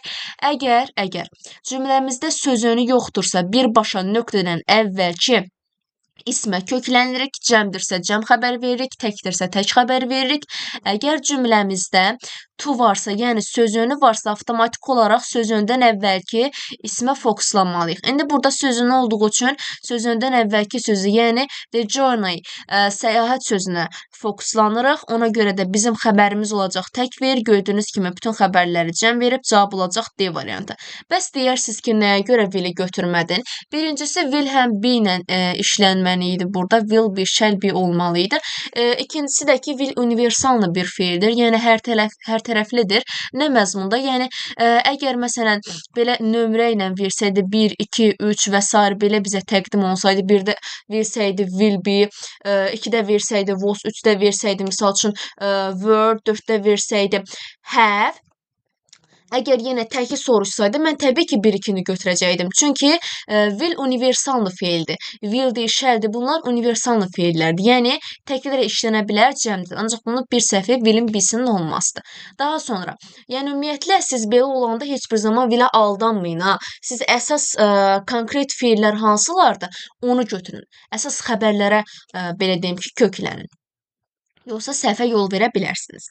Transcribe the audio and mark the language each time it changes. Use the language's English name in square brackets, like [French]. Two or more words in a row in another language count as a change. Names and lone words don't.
[Azerbaijani] Əgər cümləmizdə sözünü yoxdursa, birbaşa nöqtədən əvvəlki ismə köklənirik, cəmdirsə cəm xəbər veririk, təkdirsə tək xəbər veririk. Əgər cümləmizdə to varsa, yəni sözünü varsa, avtomatik olaraq sözündən əvvəlki ismə fokuslanmalıyıq. İndi burada sözünü olduğu üçün sözündən əvvəlki sözü, yəni [English] the journey, [Azerbaijani] səyahət sözünə fokuslanırıq. Ona görə də bizim xəbərimiz olacaq təkvir. Gördüyünüz kimi bütün xəbərləri cəm verib, cavab olacaq D variantı. Bəs deyərsiniz ki, nəyə görə will-i götürmədin? Birincisi, will həm be ilə işlənməli idi burada. [English] Will be, shall be [Azerbaijani] olmalı idi. İkincisi də ki, will universallı bir fiildir. Yəni hər tərəflidir. Nə məzmunda? Yəni əgər məsələn belə nömrə ilə versəydi 1, 2, 3 və s. belə bizə təqdim olsaydı, 1-də versəydi [English] will be, [Azerbaijani] 2-də versəydi was, 3-də versəydi misal üçün were, 4-də versəydi have. Əgər yenə təki soruşsaydı, mən təbii ki, 1-2-ni götürəcəkdim. Çünki will universallı feildir. Will-dir, shall-dir, bunlar universallı feillərdir. Yəni, təklərə işlənə bilər, cəmdir. Ancaq bunun bir səhvi will-in B-sinin olmazdır. Daha sonra, yəni ümumiyyətlə, siz belə olanda heç bir zaman will-ə aldanmayın. Siz əsas konkret feillər hansılardır, onu götürün. Əsas xəbərlərə, belə deyim ki, köklənin. Yoxsa səhvə yol verə bilərsiniz.